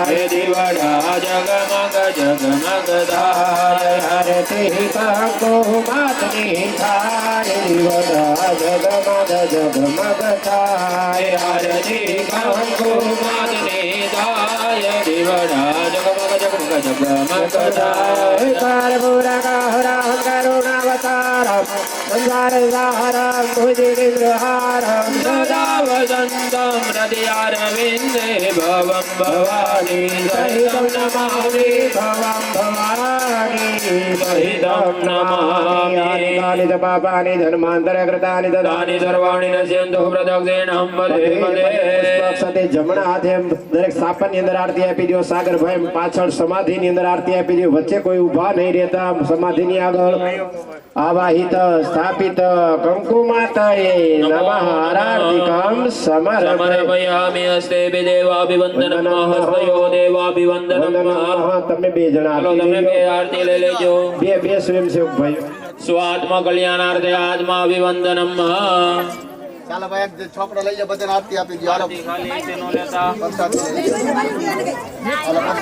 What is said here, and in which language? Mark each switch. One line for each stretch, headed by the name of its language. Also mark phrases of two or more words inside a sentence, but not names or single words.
Gujarati: દીવડા જગમગ જગમગ થાય આરતી કંકુ માતની થાય દીવડા જગમગ જગમગ થાય આરતી કંકુ માતની થાય દીવડા જગમગ જગમગ જગમગ થાય
Sanskrit: कर्पूर गौरं करुणावतारं संसारसारं भुजगेन्द्रहारं सदा वसन्तं हृदयारविन्दे भवं भवानी सहितं नमामि भवं भवानी सहितं नमामि कानि च पापानि धर्मान्तरकृतानि तानि सर्वाणि नश्यन्तु प्रदक्षिणं पदे पदे
Gujarati: સાથે જમણા હાથે દરેક સ્થાપનની અંદર આરતી આપી દો સાગરભાઈ પાછળ સમાધિની અંદર આરતી આપી દો વચ્ચે કોઈ ઊભા નહીં રહેતા સમાધિની આગળ
Sanskrit: आवाहित स्थापित कंकु माताए नमः आरतिकम समर्पयामि हस्ते देवाभिवन्दनं हस्तयो देवाभिवन्दनं
Gujarati: તમે બે જણા चलो તમે બે આરતી લે લેજો બે સ્વયંસેવક ભાઈ
Sanskrit: स्वात्मा कल्याणार्थे आत्माभिवन्दनं
Gujarati: ચાલો ભાઈ એક છોકરો લઈ જાઓ બધાને આરતી આપી દો હાલો ખાલી સે નો લેતા પ્રસાદ લઈ લો. હાલો, પ્રસાદ